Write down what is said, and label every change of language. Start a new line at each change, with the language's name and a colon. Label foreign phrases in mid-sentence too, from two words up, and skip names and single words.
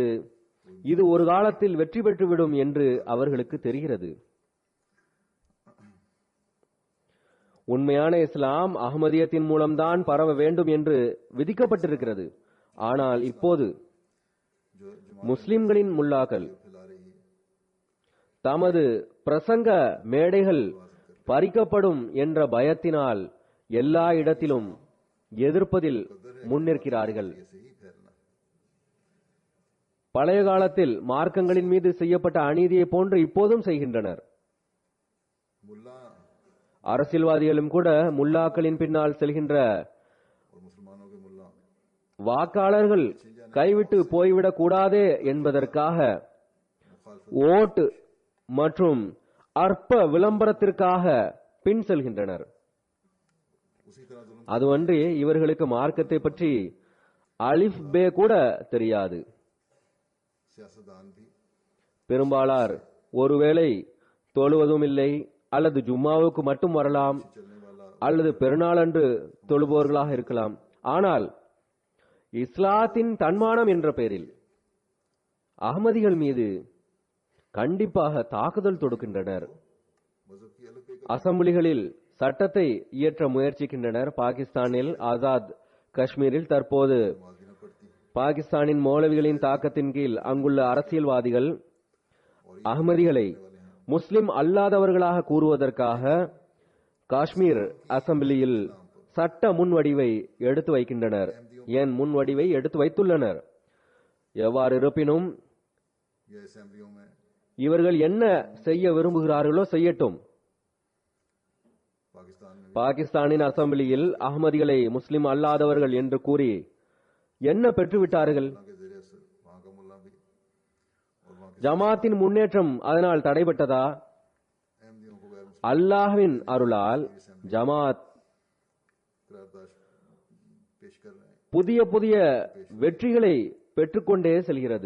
Tamil: இது ஒரு காலத்தில் வெற்றி பெற்றுவிடும் என்று அவர்களுக்கு தெரிகிறது. உண்மையான இஸ்லாம் அஹ்மதியத்தின் மூலம்தான் பரவ வேண்டும் என்று விதிக்கப்பட்டிருக்கிறது. ஆனால் இப்போது
Urdu: जो
Tamil: முஸ்லிம்களின் முல்லாக்கள்
Urdu: फैला रही है,
Tamil: தமது பிரசங்க மேடைகள் பறிக்கப்படும் என்ற பயத்தினால் எல்லா இடத்திலும் எதிர்ப்பதில் முன்னிற்கிறார்கள்.
Urdu: ऐसे ही फैलना है।
Tamil: பழைய காலத்தில் மார்க்கங்களின் மீது செய்யப்பட்ட அநீதியை போன்று இப்போதும் செய்கின்றனர்.
Urdu: मुल्ला
Tamil: அரசியல்வாதிகளும் கூட முல்லாக்களின் பின்னால் செல்கின்ற
Urdu: और मुसलमानों के मुल्ला
Tamil: வாக்காளர்கள் கைவிட்டு போய்விடக் கூடாதே என்பதற்காக ஓட்டு மற்றும் அற்ப விளம்பரத்திற்காக பின் செல்கின்றனர்.
Urdu: उसी तरह जुल्म
Tamil: அதுவன்றி இவர்களுக்கு மார்க்கத்தை பற்றி
Urdu: الف بے
Tamil: கூட தெரியாது.
Urdu: सियासतदान भी
Tamil: பெரும்பாலார் ஒருவேளை தொழுவதும் இல்லை, அல்லது ஜும்மாவுக்கு மட்டும் வரலாம்,
Urdu: चलने वाला
Tamil: அல்லது பெருநாளன்று தொழுபவர்களாக இருக்கலாம். ஆனால் இஸ்லாத்தின் தன்மானம் என்ற பெயரில் அகமதிகள் மீது கண்டிப்பாக தாக்குதல் தொடுக்கின்றனர்.
Urdu: मजहब की अलग एक
Tamil: அசம்பிளிகளில் சட்டத்தை இயற்ற முயற்சிக்கின்றனர். பாகிஸ்தானில் ஆசாத் காஷ்மீரில் தற்போது
Urdu: नमाज न पड़ती,
Tamil: பாகிஸ்தானின் மௌலவிகளின் தாக்கத்தின் கீழ் அங்குள்ள அரசியல்வாதிகள் அகமதிகளை முஸ்லிம் அல்லாதவர்களாக கூறுவதற்காக காஷ்மீர் அசம்பிளியில் சட்ட முன்வடிவை எடுத்து வைக்கின்றனர். ஏன் முன்வடிவை எடுத்து வைத்துள்ளனர். எவ்வாறு இருப்பினும்
Urdu: यह असेंबलियों में
Tamil: இவர்கள் என்ன செய்ய விரும்புகிறார்களோ செய்யட்டும்.
Urdu: पाकिस्तान में
Tamil: பாகிஸ்தானின் அசம்பிளியில் அகமதிகளை முஸ்லிம் அல்லாதவர்கள் என்று கூறி என்ன பெற்றுவிட்டார்கள்?
Urdu: के जरिए असर वहाँ का मुल्ला भी और वहाँ के
Tamil: ஜமாத்தின் முன்னேற்றம் அதனால் தடைபட்டதா?
Urdu: अहमदियों को गैर मुस्लिम
Tamil: அல்லாஹ்வின் அருளால் ஜமாத்
Urdu: करारदाद पेश कर रहे हैं,
Tamil: புதிய புதிய வெற்றிகளை பெற்றுக்கொண்டே செல்கிறது.